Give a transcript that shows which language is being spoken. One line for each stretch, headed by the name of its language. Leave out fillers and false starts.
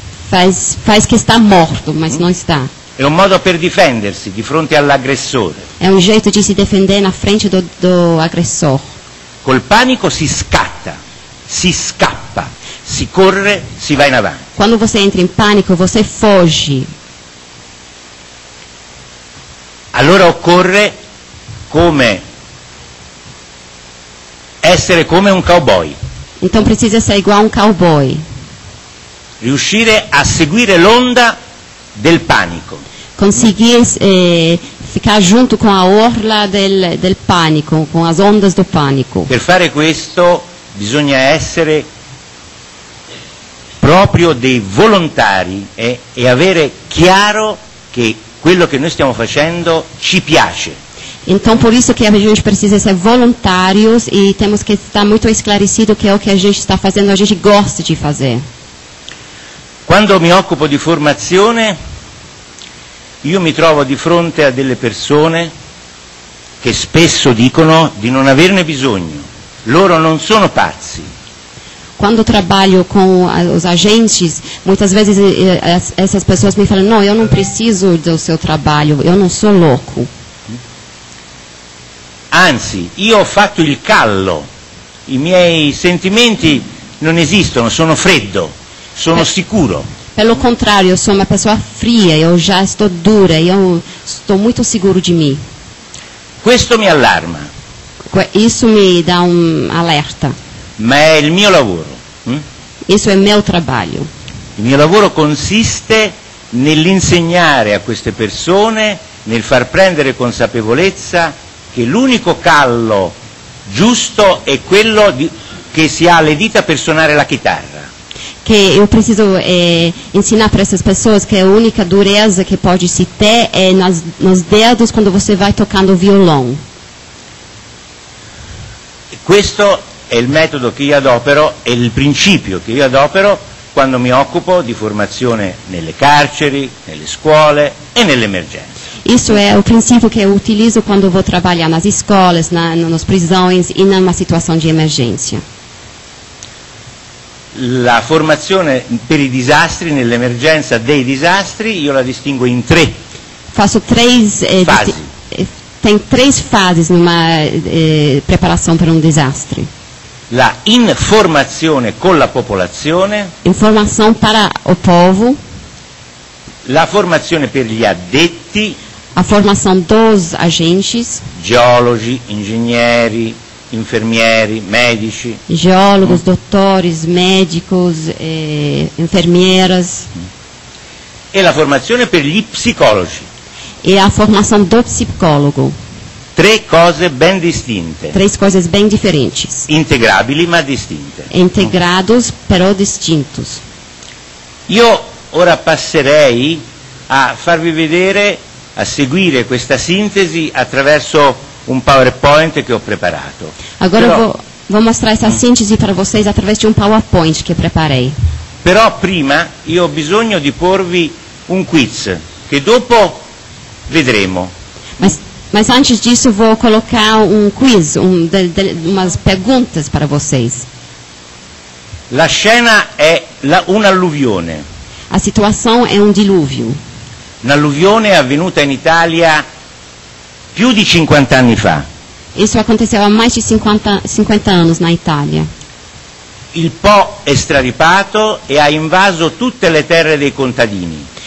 Portuguese: Faz que está morto, mas não está.
Italian: È un modo per difendersi di fronte all'aggressore.
Portuguese: É um jeito de se defender na frente do agressor.
Italian: Col panico si scatta, si scappa, si corre, si va in avanti.
Portuguese: Quando você entra em pânico, você foge.
Italian: Allora occorre essere come un cowboy.
Portuguese: Então precisa ser igual a um cowboy.
Italian: Riuscire a seguire l'onda del panico.
Portuguese: Conseguir ficar junto com a orla del pânico, com as ondas do pânico.
Italian: Per fare questo bisogna essere proprio dei volontari e avere chiaro che quello che noi stiamo facendo ci piace.
Portuguese: Então, por isso que a gente precisa ser voluntários e temos que estar muito esclarecido que é o que a gente está fazendo, a gente gosta de fazer.
Italian: Quando mi occupo di formazione, io mi trovo di fronte a delle persone che spesso dicono di non averne bisogno. Loro non sono pazzi.
Portuguese: Quando trabalho com os agentes, muitas vezes essas pessoas me falam, não, eu não preciso do seu trabalho, eu não sou louco.
Italian: Anzi, io ho fatto il callo, i miei sentimenti non esistono, sono freddo. sono sicuro.
Portuguese: Pelo contrário, eu sou uma pessoa fria, eu já estou dura, eu estou muito seguro de mim.
Italian: Questo mi allarma,
Portuguese: Isso me dá alerta.
Italian: ma è il mio lavoro.
Portuguese: Isso é meu trabalho.
Italian: Il mio lavoro consiste nell'insegnare a queste persone, nel far prendere consapevolezza che l'unico callo giusto è quello che si ha alle dita per suonare la chitarra.
Portuguese: Que eu preciso ensinar para essas pessoas que a única dureza que pode se ter é nos dedos quando você vai tocando o violão.
Italian: Questo è il metodo che io adopero, è il principio che io adopero quando mi occupo di formazione nelle carceri, nelle scuole e nell'emergenza.
Portuguese: Isso é o princípio que eu utilizo quando vou trabalhar nas escolas, nas prisões e numa situação de emergência.
Italian: La formazione per i disastri, nell'emergenza dei disastri, io la distingo in 3
Portuguese: Faço três
Italian: fasi.
Portuguese: tem 3 fases numa preparação para desastre.
Italian: La informazione con la popolazione,
Portuguese: Informação para o povo,
Italian: la formazione per gli addetti,
Portuguese: a formação dos agentes,
Italian: geologi, ingegneri, infermieri, medici,
Portuguese: geólogos, doutores, médicos, enfermeiras,
Italian: e la formazione per gli psicologi.
Portuguese: e a formação do psicólogo.
Italian: 3 cose ben distinte,
Portuguese: 3 coisas bem diferentes.
Italian: integrabili ma distinte.
Portuguese: Integrados, però distintos.
Italian: Io ora passerei a farvi vedere, a seguire questa sintesi attraverso un PowerPoint che ho preparato.
Portuguese: Agora
Italian: Però-
Portuguese: eu vou mostrar essa síntese para vocês através de PowerPoint que preparei.
Italian: Però prima io ho bisogno di porvi un quiz che dopo vedremo.
Portuguese: Mas antes disso, vou colocar quiz, umas perguntas para vocês.
Italian: La scena è un'alluvione.
Portuguese: A situação é dilúvio.
Italian: Un'alluvione avvenuta in Italia più di 50 anni fa.
Portuguese: Isso aconteceu há mais de 50 anos na Itália.
Italian: Il Po è straripato e ha invaso tutte le terre dei contadini.